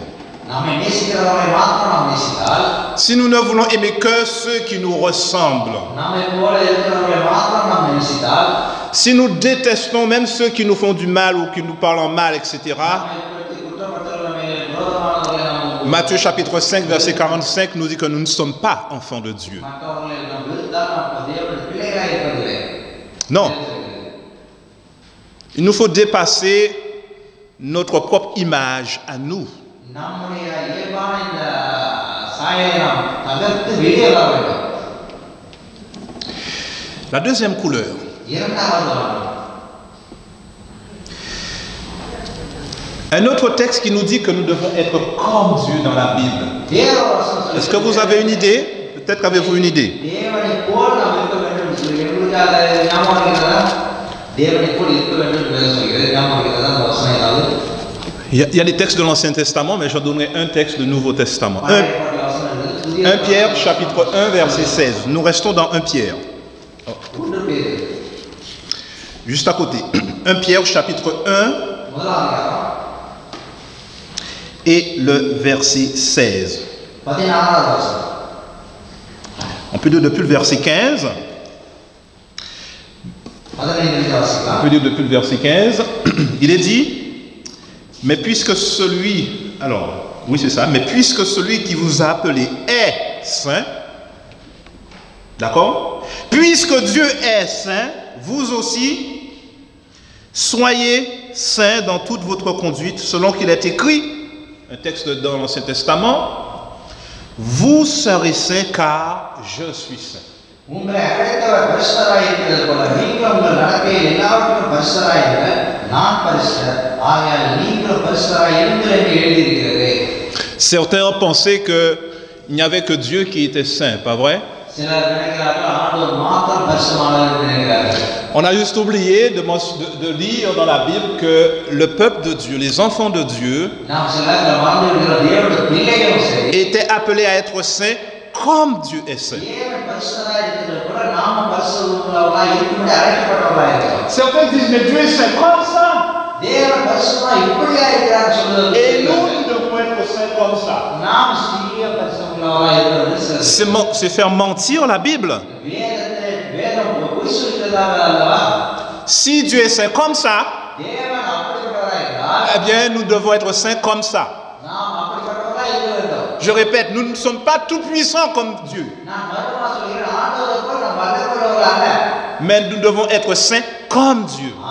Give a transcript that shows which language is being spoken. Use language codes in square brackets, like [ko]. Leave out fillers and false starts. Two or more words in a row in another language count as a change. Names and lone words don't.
[ta] நம்மை நேசிக்கிறவரை மாத்திரம் நாம் நேசித்தால், [fr] Si nous ne voulons aimer que ceux qui nous ressemblent. [ta] நம்மை போல இருக்கிறவரை மாத்திரம் நாம் நேசித்தால், [fr] Si nous détestons même ceux qui nous font du mal ou qui nous parlent en mal, etc. [ta] நம்மை பற்றி குற்றப்படுத்துகிற நம்மை விரோதமானவர்களை நாம் [fr] Matthieu chapitre 5 verset 45 nous dit que nous ne sommes pas enfants de Dieu. [ta] மற்றவர்களை நாம் வெறுத்தால் நாம் தேவனுடைய பிள்ளைகளாக இருப்பதில்லை. [fr] Non. Il nous faut dépasser notre propre image à nous. [ta] நம்முடைய இயல்பான இந்த சாயலை நாம் தகர்த்து வெளியே வர வேண்டும். [fr] La deuxième couleur. [ta] இரண்டாவது வண்ணம். [fr] Un autre texte qui nous dit que nous devons être comme Dieu dans la Bible. [ta] வேறொரு வசனம் சொல்லுகிறது. [fr] Est-ce que vous avez une idée? Peut-être qu'avez-vous une idée. [ta] தேவனை போல் நாம் இருக்க வேண்டும் என்று சொல்லி உங்களுக்கு அதை ஞாபகம் இருக்கிறதா? தேவனை போல் இருக்க வேண்டும் என்று வேதம் சொல்கிறது. ஞாபகம் இருக்கிறதா அந்த வசனம் ஏதாவது? [fr] Il y a des textes de l'Ancien Testament, mais je donnerai un texte du Nouveau Testament. [ta] பழைய ஏற்பாட்டு வசனம் இருக்குது. புதிய [fr] 1 Pierre chapitre 1 verset 16. Nous restons dans 1 Pierre. [ta] ஒன்று பேர் [fr] Juste à côté. 1 Pierre chapitre 1 [ta] முதலாம் அதிகாரம் [fr] et le verset 16. [ta] 14வது வசனம். [fr] On peut dire depuis le verset 15. [ta] 15 [fr] On [ta] வாசிக்கலாம். [fr] peut dire depuis le verset 15. Il est dit, mais puisque celui, alors, oui c'est ça, mais puisque celui qui vous a appelé est saint, d'accord? Puisque Dieu est saint, vous aussi, soyez saints dans toute votre conduite, selon qu'il est écrit, un texte dans l'Ancien Testament, vous serez saints car je suis saint. [ta] உங்களை அழைத்தவர் பரிசுத்தராய் இருக்கிறது போல நீங்களும் உங்கள் நடக்கையில் எல்லாவற்றிலும் பரிசுத்தராய் இருக்க நான் பரிசுத்தர் ஆகையால் நீங்களும் பரிசுத்தராய் இருங்கள் என்று எழுதியிருக்கிறது. [fr] Certains ont pensé qu'il n'y avait que Dieu qui était saint, pas vrai? [ta] சிலர் நினைக்கிறார்கள் ஆண்டவர் மாத்திரம் பரிசுத்தமானவர் என்று நினைக்கிறார்கள். [fr] On a juste oublié de lire dans la Bible que le peuple de Dieu, les enfants de Dieu, [ta] நாம் சில நேரத்தில் மறந்து விடுகிற தேவனுடைய பிள்ளைகளும் சரி [fr] étaient appelés à être saints comme Dieu est saint. [ta] தேவன் பரிசுத்தராய் இருக்கிறது போல நாமும் பரிசுத்தமுள்ளவர்களாய் இருக்கும்படி அழைக்கப்பட்டவர்களாய் இருக்கிறோம். [fr] Certains disent, mais Dieu est saint comme ça. [ta] தேவன் பரிசுத்தமாய் இப்படியா இருக்கிறார் சொல்றது. [fr] Et nous, nous devons être saints comme ça. [ta] நாம் சிறிய பரிசுத்தமுள்ளவர்களாய் இருக்கிறது. [fr] C'est faire mentir la Bible. [ta] வேதத்தை வேதம் [fr] Si Dieu est saint comme ça, eh bien, nous devons être saints comme ça. Je répète, nous ne sommes pas tout puissants comme Dieu. Mais nous devons être saints comme Dieu.